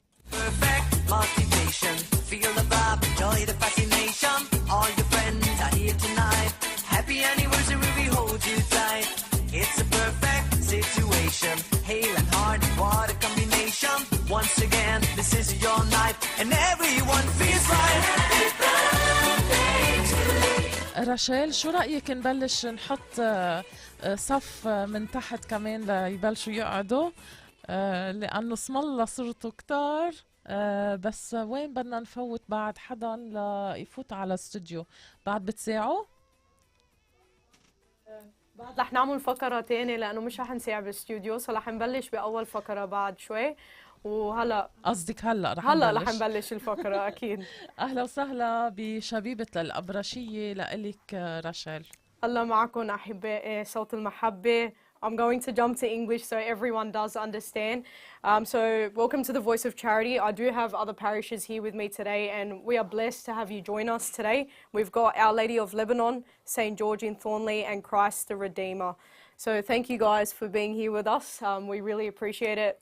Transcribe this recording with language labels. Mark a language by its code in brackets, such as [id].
[en] Perfect motivation, feel the vibe, enjoy the fascination. All your friends are here tonight. Happy anniversary, we hold you tight. It's a perfect situation. Hale and hard, what a combination. Once again, this is your night, and everyone feels right. Happy birthday to you. [ar] راشيل، شو رأيك نبلش نحط صف من تحت كمان ليبلشوا يقعدوا، لأنه اسم الله صرتوا كتار، بس وين بدنا نفوت بعد حدا ليفوت على الاستوديو؟ بعد بتساعوا؟ بعد رح نعمل فقرة تانية لأنه مش رح نساع بالاستوديو، رح نبلش بأول فقرة بعد شوي. وهلا قصدك هلا رح نبلش الفقرة أكيد. أهلا وسهلا بشبيبة الأبرشية لإلك راشيل. الله معكم أحبائي صوت المحبة. [en] I'm going to jump to English so everyone does understand. So welcome to the Voice of Charity. I do have other parishes here with me today, and we are blessed to have you join us today. We've got Our Lady of Lebanon, St. George in Thornley, and Christ the Redeemer. So thank you guys for being here with us. We really appreciate it.